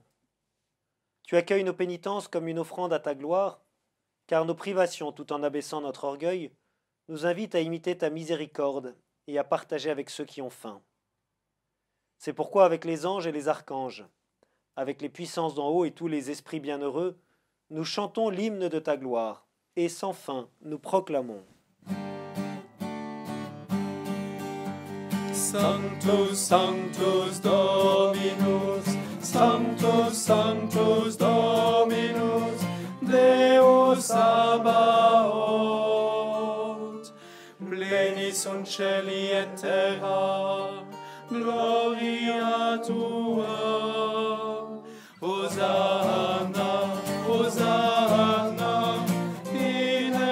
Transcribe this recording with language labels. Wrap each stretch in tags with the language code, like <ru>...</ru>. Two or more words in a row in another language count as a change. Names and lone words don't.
<fr>Tu accueilles nos pénitences comme une offrande à ta gloire, car nos privations, tout en abaissant notre orgueil, nous invitent à imiter ta miséricorde et à partager avec ceux qui ont faim. C'est pourquoi, avec les anges et les archanges, avec les puissances d'en haut et tous les esprits bienheureux, nous chantons l'hymne de ta gloire, et sans fin, nous proclamons.</fr> <la>Sanctus, Sanctus Dominus, Sanctus, Sanctus Dominus, Deus Sabaoth, pleni sunt celi et terra, gloria tua, Hosanna, Hosanna, in</la>